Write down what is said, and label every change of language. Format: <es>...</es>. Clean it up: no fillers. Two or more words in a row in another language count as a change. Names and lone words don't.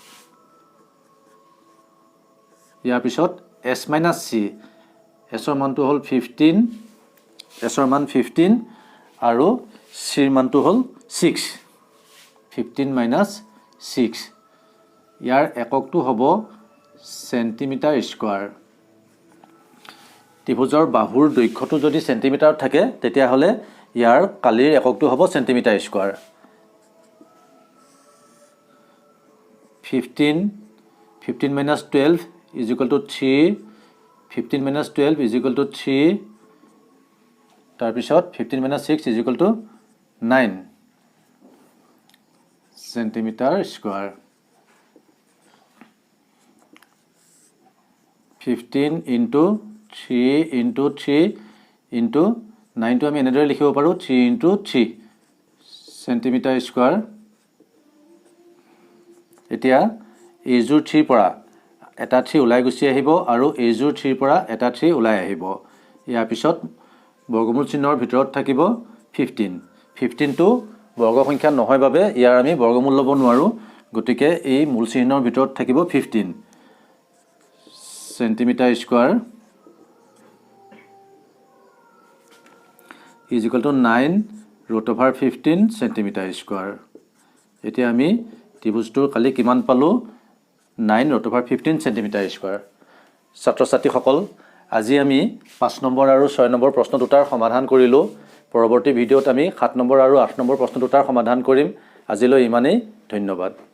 <as>ইয়াৰ পিছত S minus C S ৰ মানটো হ'ল 15 S ৰ মান 15 আৰু C ৰ মানটো হ'ল 6 15 minus 6 ইয়াৰ এককটো হ'ব</as> <en>centimeter square</en> <as>ত্ৰিভুজৰ বাহুৰ দৈৰ্ঘ্যটো যদি সেন্টিমিটাৰত থাকে তেতিয়া হলে ইয়াৰ কালিৰ এককটো হ'ব</as> <en>centimeter square 15 minus 12 is equal to 3 15 minus 12 is equal to 3</en> <as>তাৰ পিছত</as> <en>15 minus 6 is equal to 9 centimeter square 15 into 3 into 3 into 9 to</en> <as>আমি এনেদৰে লিখিব পাৰো</as> <en>3 into 3 centimeter square</en> <as>এতিয়া এজুৰ 3 পৰা এটা 3 ওলাই গুছি আহিব আৰু এজুৰ 3 পৰা এটা 3 ওলাই আহিব ইয়াৰ পিছত বৰ্গমূল চিহ্নৰ ভিতৰত থাকিব 15 টো বৰ্গ সংখ্যা নহয় বাবে ইয়াৰ আমি বৰ্গমূল লব নোৱাৰো গতিকে এই মূল চিহ্নৰ ভিতৰত থাকিব 15</as> <en>centimeter square is equal to 9 root over 15 centimeter square</en> <as>এতিয়া আমি ত্ৰিভুজটোৰ কালি কিমান পালো</as> <en>9 root over 15 centimeter square</en> <as>ছাত্ৰ ছাত্ৰীসকল আজি আমি 5 নম্বৰ আৰু 6 নম্বৰ প্ৰশ্ন দুটাৰ সমাধান কৰিলো পৰৱৰ্তী ভিডিঅ'ত আমি 7 নম্বৰ আৰু 8 নম্বৰ প্ৰশ্ন দুটাৰ সমাধান কৰিম আজিলৈ ইমানেই ধন্যবাদ</as>